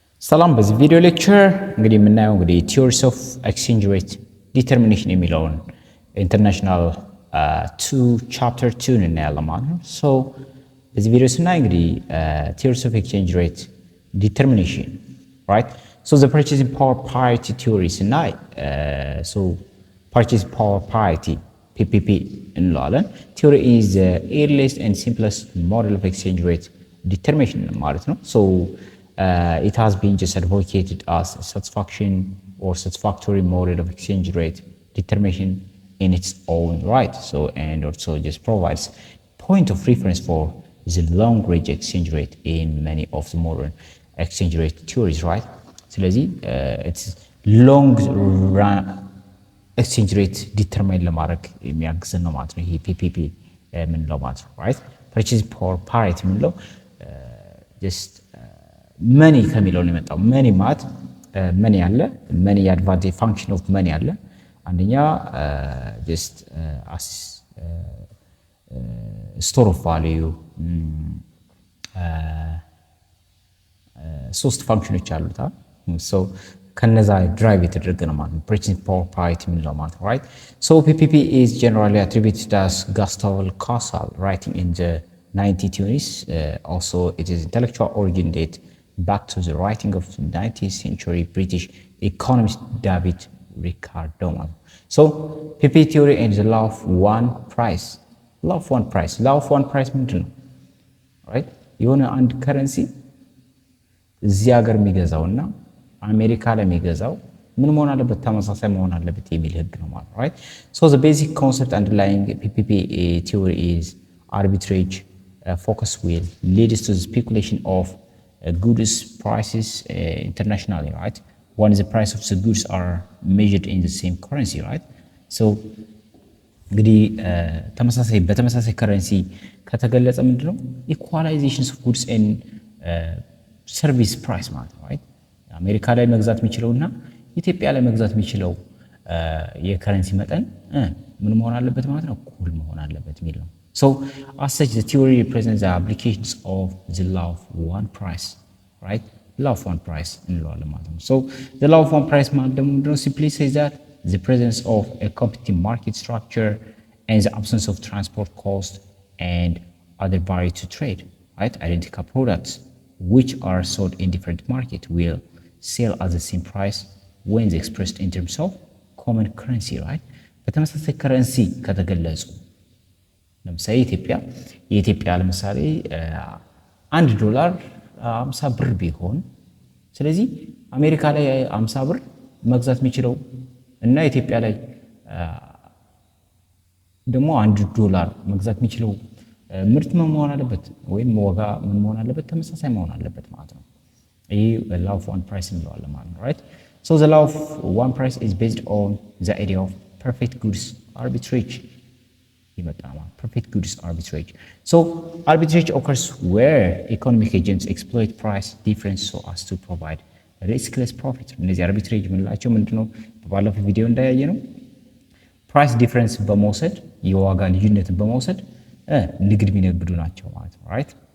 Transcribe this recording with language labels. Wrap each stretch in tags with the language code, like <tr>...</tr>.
<am>ሰላም በዚህ ቪዲዮ ሌክቸር እንግዲህ የምናየው እንግዲህ Theories of Exchange Rate Determination የሚለውን ኢንተርናሽናል 2 ቻፕተር 2 እናያለን ማለት ነው። ሶ በዚህ ቪዲዮ ስናይ እንግዲህ Theories of Exchange Rate Determination, right?</am> <en>So the purchasing power parity theory ስናይ so purchasing power parity PPP እንለዋለን። Theory is the earliest and simplest model of exchange rate determination</en> <am>ማለት ነው.</am> <en>So it has been just advocated as a satisfactory model of exchange rate determination in its own right. So and also just provides point of reference for the long range exchange rate in many of the modern exchange rate theories, right? So it's long run exchange rate determine</en> <am>ለማድረግ የሚያግዘን ነው ማለት ነው። ይሄ PPP ምንለው ማለት ነው, right? Purchasing power parity ምንለው just መኒ ከሚለው ነው የመጣው። መኒ ማለት መኒ አለ፣ መኒ አድቫንቴጅ ፋንክሽን ኦፍ መኒ አለ። አንደኛ ጀስት አስ ስቶር ኦፍ ቫልዩ ሶስት ፋንክሽኖች አሉት። ሶ ከነዛ ድራይቭ የተደረገ ነው ማለት ነው ፐርቼዚንግ ፓወር ፓሪቲ የምንለው ማለት ነው, right?</am> <en>So PPP is generally attributed as Gustav Casal writing in the 1920s. Also it is intellectual origin date back to the writing of 19th century British economist David Ricardo. So PP theory and the law of one price. Law of one price. Law of one price</en> <am>ምንድን ነው?</am> <en>right?</en> <am>የሆነ አንድ ከረንሲ እዚህ ሀገር የሚገዛውና አሜሪካ ላይ የሚገዛው ምን መሆን አለበት? ተመሳሳይ መሆን አለበት የሚል ህግ ነው ማለት ነው, right?</am> <en>So the basic concept underlying PPP theory is arbitrage focus will leads to the speculation of goods prices internationally, right? When the price of the goods are measured in the same currency, right? So እንግዲህ በተመሳሳይ ከረንሲ ከተገለጸ ምንድነው ኢኳላይዜሽንስ ኦፍ ጉድስ ኤንድ ሰርቪስ ፕራይስ ማለት ነው, right?</en> <am>አሜሪካ ላይ መግዛት የሚችለውና ኢትዮጵያ ላይ መግዛት የሚችለው የከረንሲ መጠን ምን መሆን አለበት ማለት ነው? እኩል መሆን አለበት የሚል ነው።</am> <en>So as such, the theory represents the applications of the law of one price, right? Law of one price</en> <am>እንለዋለን ማለት ነው።</am> <en>So the law of one price ማለት ደግሞ ምንድነው? Simply says that the presence of a competitive market structure and the absence of transport cost and other barriers to trade, right? Identical products which are sold in different markets will sell at the same price when they expressed in terms of common currency, right?</en> <am>በተመሳሳይ ከረንሲ ከተገለጹ ለምሳሌ የኢትዮጵያ ለምሳሌ $1 50 ብር ቢሆን ስለዚህ አሜሪካ ላይ 50 ብር መግዛት የሚችለው እና ኢትዮጵያ ላይ ደግሞ $1 መግዛት የሚችለው ምርት ምን መሆን አለበት ወይም ዋጋ ምን መሆን አለበት? ተመሳሳይ መሆን አለበት ማለት ነው። ይሄ law of one price እንለዋለን ማለት ነው, right?</am> <en>So the law of one price is based on the idea of perfect goods arbitrage. Perfect goods arbitrage. So arbitrage occurs where economic agents exploit price difference so as to provide riskless profit.</en> <am>እነዚህ arbitrage ምንላቸው ምንድነው? በባለፈው ቪዲዮ እንዳያየ ነው price difference በመውሰድ የዋጋ ልዩነትን በመውሰድ ንግድ የሚነግዱ ናቸው ማለት ነው, right?</am>